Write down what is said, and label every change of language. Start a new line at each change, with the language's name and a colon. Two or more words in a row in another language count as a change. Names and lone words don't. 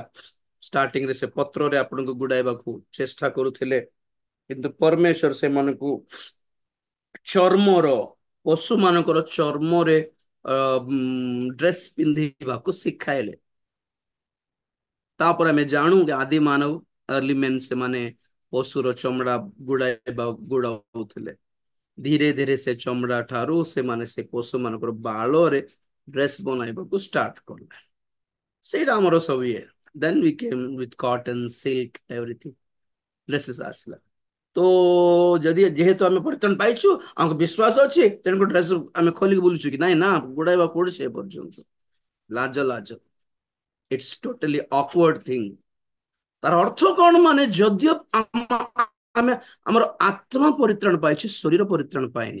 Odia: ଷ୍ଟାର୍ଟିଂରେ ସେ ପତ୍ରରେ ଆପଣଙ୍କୁ ଗୁଡାଇବାକୁ ଚେଷ୍ଟା କରୁଥିଲେ, କିନ୍ତୁ ପରମେଶ୍ୱର ସେମାନଙ୍କୁ ଚର୍ମର, ପଶୁ ମାନଙ୍କର ଚର୍ମରେ ଡ୍ରେସ୍ ପିନ୍ଧିବାକୁ ଶିଖାଇଲେ। ତାପରେ ଆମେ ଜାଣୁ ଯେ ଆଦି ମାନବ,
English: early men
Odia: ସେମାନେ ପଶୁର ଚମଡା ଗୁଡାଉଥିଲେ। ଧୀରେ ଧୀରେ ସେ ଚମଡା ଠାରୁ ସେମାନେ ସେ ପଶୁ ମାନଙ୍କର ବାଳରେ ଡ୍ରେସ୍ ବନାଇବାକୁ ଷ୍ଟାର୍ଟ କଲେ। ସେଇଟା ଆମର ସବୁ ଇଏ।
English: then we came with cotton, silk, everything dresses
Odia: ଆସିଲା। ତ ଯଦି ଯେହେତୁ ଆମେ ପରିତ୍ରାଣ ପାଇଛୁ, ଆମକୁ ବିଶ୍ୱାସ ଅଛି, ତେଣୁ ଡ୍ରେସ୍ ଆମେ ଖୋଲିକି ବୁଲୁଛୁ କି ନାଇଁ? ନା, ଗୁଡାଇବାକୁ ପଡୁଛି ଏ ପର୍ଯ୍ୟନ୍ତ। ଲାଜ ଲାଜ,
English: it's totally awkward thing.
Odia: ତାର ଅର୍ଥ କଣ? ମାନେ ଯଦିଓ ଆମେ ଆମର ଆତ୍ମା ପରିତ୍ରାଣ ପାଇଛି, ଶରୀର ପରିତ୍ରାଣ ପାଇନି।